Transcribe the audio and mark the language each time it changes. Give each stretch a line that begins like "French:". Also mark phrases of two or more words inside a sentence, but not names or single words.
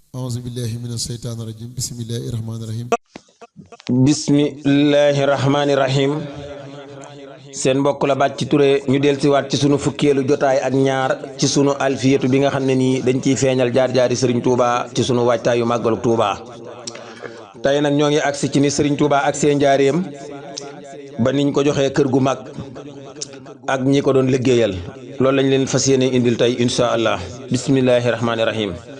Arabic: أعوذ بالله من الشيطان الرجيم بسم الله الرحمن الرحيم بسم الله الرحمن الرحيم
Wolof: seen mbokk la Bathie Touré ñu dellusiwaat ci sunu fukkeelu jotaay ak ñaar ci sunu alfiyatu bi nga xam ne nii dañ ciy feeñal jaar-jaari Serigne Touba ci sunu waajtaayu màggalu Touba tey nag ñoo ngi agsi ci ni Serigne Touba ak seen njaareem ba niñ ko joxee kër gu mag ak ñi ko doon liggéeyal loolu lañ leen fas yéene indil tey
Arabic: إن شاء الله بسم الله الرحمن الرحيم.